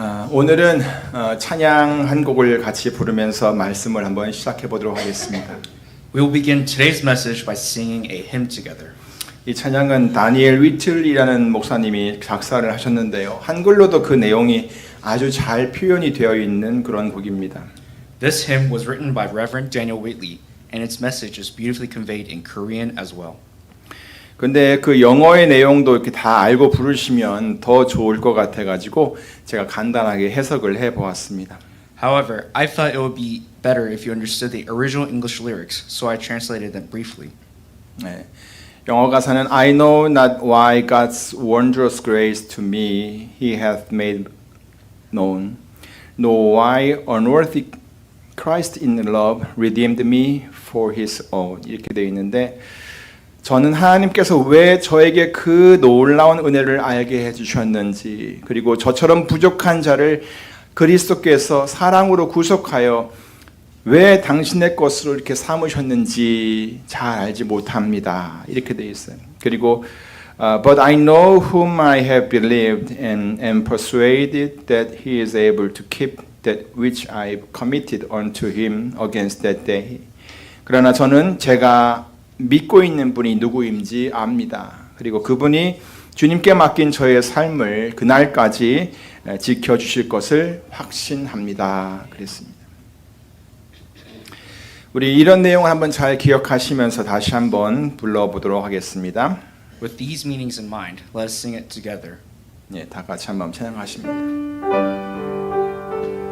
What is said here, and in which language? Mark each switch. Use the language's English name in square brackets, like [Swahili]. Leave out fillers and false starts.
[Korean] 오늘은 찬양 한 곡을 같이 부르면서 말씀을 한번 시작해 보도록 하겠습니다. [English] We will begin today's message by singing a hymn together. [Korean] 이 찬양은 다니엘 위틀이라는 목사님이 작사를 하셨는데요. 한글로도 그 내용이 아주 잘 표현이 되어 있는 그런 곡입니다. [English] This hymn was written by Reverend Daniel Whitley, and its message is beautifully conveyed in Korean as well. [Korean] 근데 그 영어의 내용도 이렇게 다 알고 부르시면 더 좋을 것 같아가지고 제가 간단하게 해석을 해보았습니다. [English] However, I thought it would be better if you understood the original English lyrics, so I translated them briefly. [Korean] 네. 영어 가사는 [English] I know not why God's wondrous grace to me He hath made known, nor why unworthy Christ in love redeemed me for His own. [Korean] 이렇게 되어 있는데 저는 하나님께서 왜 저에게 그 놀라운 은혜를 알게 해주셨는지, 그리고 저처럼 부족한 자를 그리스도께서 사랑으로 구속하여 왜 당신의 것으로 이렇게 삼으셨는지 잘 알지 못합니다. 이렇게 되어 있어요. 그리고 [English] But I know whom I have believed and am persuaded that He is able to keep that which I committed unto Him against that day. [Korean] 그러나 저는 제가 믿고 있는 분이 누구인지 압니다. 그리고 그분이 주님께 맡긴 저의 삶을 그날까지 지켜주실 것을 확신합니다. 그랬습니다. 우리 이런 내용을 한번 잘 기억하시면서 다시 한번 불러보도록 하겠습니다. [English] With these meanings in mind, let us sing it together. [Korean] 네, 다 같이 한번 찬양하십니다.